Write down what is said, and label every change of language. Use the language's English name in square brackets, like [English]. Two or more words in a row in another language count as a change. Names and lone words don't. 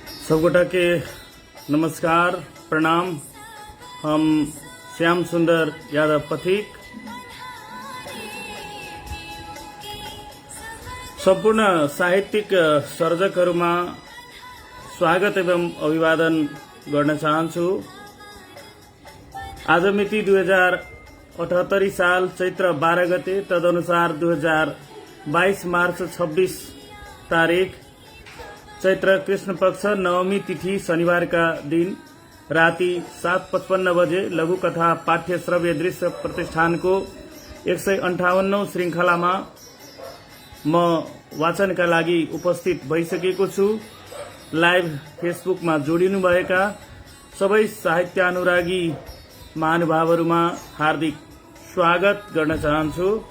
[Maithili] सबकोटा के नमस्कार प्रणाम। [Nepali] हम श्याम सुंदर यादव पथिक सम्पूर्ण साहित्यिक सर्जकहरुमा स्वागत एवं अभिवादन गर्न चाहन्छु। आज मिति 2078 साल चैत्र 12 गते, तदनुसार 2022 मार्च 26 तारिक चैत्र कृष्ण पक्ष नवमी तिथि शनिवार का दिन राति 7:55 बजे लघु कथा पाठ्य श्रव्य दृश्य प्रतिष्ठान को 158औं श्रृंखलामा म वाचनका लागि उपस्थित भइसकेको छु। लाइभ फेसबुकमा जोडिनु भएका सबै साहित्यानुरागी महानुभावहरुमा हार्दिक स्वागत गर्न चाहन्छु।